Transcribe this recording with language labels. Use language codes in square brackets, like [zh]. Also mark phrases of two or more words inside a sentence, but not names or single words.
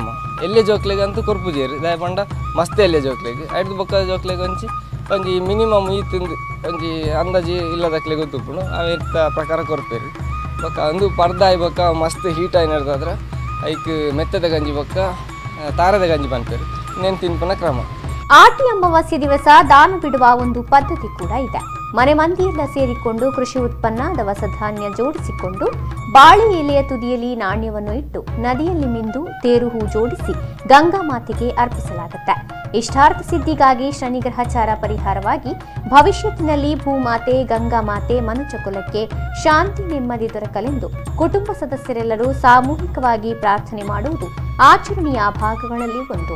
[tcy] ಎಲ್ಲೆ ಜೋಕ್ಲೆಗೆ ಅಂತೂ ಕೊರ್ಪು ಜೇರಿ ದಯಪಂಡ ಮಸ್ತ್ ಎಲ್ಲೆ ಜೋಕ್ಲೆಗೆ ಐದು ಬೊಕ್ಕ ಜೋಕ್ಲೆಗೆ ಒಂಜಿ ಮಿನಿಮಮ್ ಈ ತಿಂದು ಒಂಜಿ ಅಂದಾಜಿ ಇಲ್ಲದಕ್ಲೆ ಗೊತ್ತುಪ್ಪುಡು ಅವೆತ್ತ ಪ್ರಕಾರ ಕೊರ್ಪೇರಿ ಬೊಕ್ಕ ಅಂದು ಪರ್ದ ಆಯ್ ಬೊಕ್ಕ ಮಸ್ತ್ ಹೀಟ್ ಆಯ್ ನಡೆದಾದ್ರೆ ಐಕ್ ಮೆತ್ತದ ಗಂಜಿ ಬೊಕ್ಕ ತಾರದ ಗಂಜಿ ಬಂತೇರಿ ಇನ್ನೇನು ತಿನ್ಪನ ಕ್ರಮ. [kn] ಆಟಿ ಅಮಾವಾಸ್ಯೆ ದಿವಸ ದಾನ ಬಿಡುವ ಒಂದು ಪದ್ಧತಿ ಕೂಡ ಇದೆ. ಮನೆ ಮಂದಿಯೆಲ್ಲ ಸೇರಿಕೊಂಡು ಕೃಷಿ ಉತ್ಪನ್ನ, ದವಸ ಧಾನ್ಯ ಜೋಡಿಸಿಕೊಂಡು ಬಾಳೆ ಎಲೆಯ ತುದಿಯಲ್ಲಿ ನಾಣ್ಯವನ್ನು ಇಟ್ಟು ನದಿಯಲ್ಲಿ ಮಿಂದು ತೇರು ಹೂ ಜೋಡಿಸಿ ಗಂಗಾ ಮಾತೆಗೆ ಅರ್ಪಿಸಲಾಗುತ್ತೆ. ಇಷ್ಟಾರ್ಥ ಸಿದ್ಧಿಗಾಗಿ ಶನಿಗ್ರಹಚಾರ ಪರಿಹಾರವಾಗಿ ಭವಿಷ್ಯತ್ತಿನಲ್ಲಿ ಭೂಮಾತೆ, ಗಂಗಾ ಮಾತೆ, ಮನುಷ್ಯ ಕುಲಕ್ಕೆ ಶಾಂತಿ, ನೆಮ್ಮದಿ ದೊರಕಲೆಂದು ಕುಟುಂಬ ಸದಸ್ಯರೆಲ್ಲರೂ ಸಾಮೂಹಿಕವಾಗಿ ಪ್ರಾರ್ಥನೆ ಮಾಡುವುದು ಆಚರಣೆಯ ಭಾಗಗಳಲ್ಲಿ ಒಂದು.